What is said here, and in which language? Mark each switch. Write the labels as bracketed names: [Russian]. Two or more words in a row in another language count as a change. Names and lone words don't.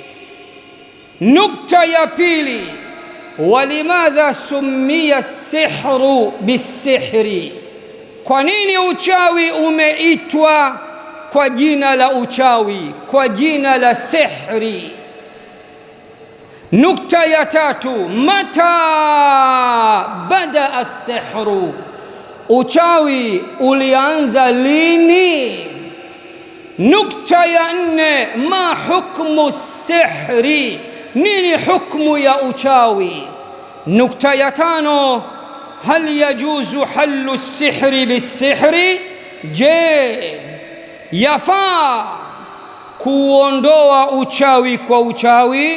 [Swahili] Nukta ya pili: [Arabic] ولماذا سمي سحر بسحر, [Swahili] kwa nini uchawi umeitwa kwa jina la uchawi, kwa jina la sihri? Nukta ya tatu: [Arabic] متى بدأ السحر, [Swahili] uchawi ulianza lini? Nukta ya 4: [Arabic] ما حكم سحر, [Swahili] nini hukmu ya uchawi? Nukta ya 5: [Arabic] هل يجوز حل سحر بسحر, [Swahili] je, yafaa kuondoa uchawi kwa uchawi?